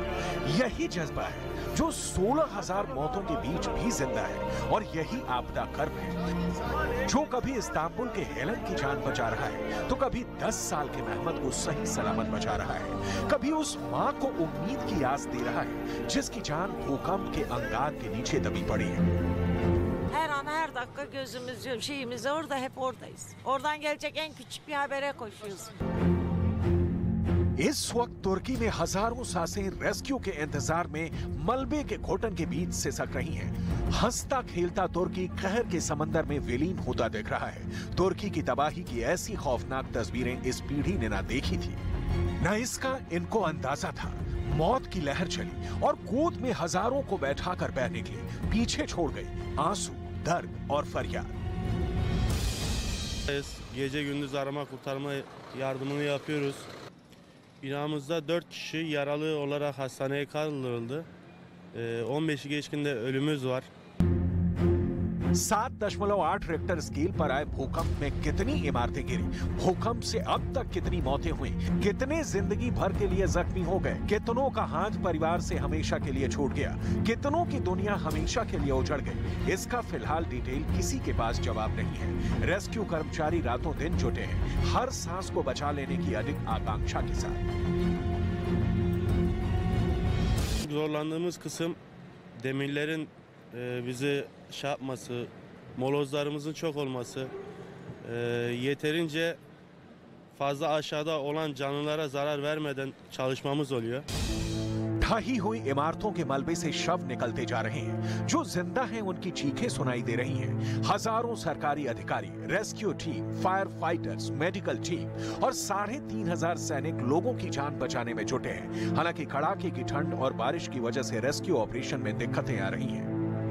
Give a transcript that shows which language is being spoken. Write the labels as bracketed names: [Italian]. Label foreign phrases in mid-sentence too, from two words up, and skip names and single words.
[Hindi] यही जज्बा है जो 16,000 मौतों के बीच भी जिंदा है, और यही आपदा कर्म है जो कभी इस्तांबुल के हेलन की जान बचा रहा है तो कभी 10 साल के मेहमद को सही सलामत बचा रहा है, कभी उस मां को उम्मीद की आस दे रहा है जिसकी जान भूकंप के अंगार के नीचे दबी पड़ी है। [Turkish] Her an her dakika gözümüz şeyimiz orada, hep oradayız. Oradan gelecek en küçük bir habere koşuyoruz. [Hindi] इस वक्त तुर्की में हजारों सांसें रेस्क्यू के इंतजार में मलबे के घोटन के बीच सिसक रही हैं। हंसता खेलता तुर्की कहर के समंदर में विलीन होता दिख रहा है। तुर्की की तबाही की ऐसी खौफनाक तस्वीरें इस पीढ़ी ने ना देखी थी, न इसका इनको अंदाजा था। मौत की लहर चली और गोद में हजारों को बैठाकर बह निकली, पीछे छोड़ गई आंसू, दर्द और फरियाद। [Turkish] Gece gündüz arama kurtarma yardımını yapıyoruz. Binamızda 4 kişi yaralı olarak hastaneye kaldırıldı. 15'i geçkinde ölümümüz var. [Hindi] 7.8 [English] Richter scale [Hindi] पर आए भूकंप में कितनी इमारतें गिरी, भूकंप से अब तक कितनी मौतें हुई, कितने जिंदगी भर के लिए जख्मी हो गए, कितनों का हाथ परिवार से हमेशा के लिए छूट गया, कितनों की दुनिया हमेशा के लिए उजड़ गई, इसका फिलहाल डिटेल किसी के पास जवाब नहीं है। रेस्क्यू कर्मचारी रातों दिन जुटे हैं, हर सांस को बचा लेने की अधिक आकांक्षा के साथ। [Turkish] Zorlandığımız kısım demirlerin bizi şey yapması, molozlarımızın çok olması, yeterince fazla aşağıda olan canlılara zarar vermeden çalışmamız oluyor. [Hindi] ढही हुई इमारतों के मलबे से शव निकलते जा रहे हैं। जो जिंदा हैं उनकी चीखें सुनाई दे रही हैं। हजारों सरकारी अधिकारी, [English] rescue team, fire fighters, medical team [Hindi] और 3,500 सैनिक लोगों की जान बचाने में जुटे हैं। हालांकि कड़ाके की ठंड और बारिश की वजह से [English] rescue operation [Hindi] में दिक्कतें आ रही हैं।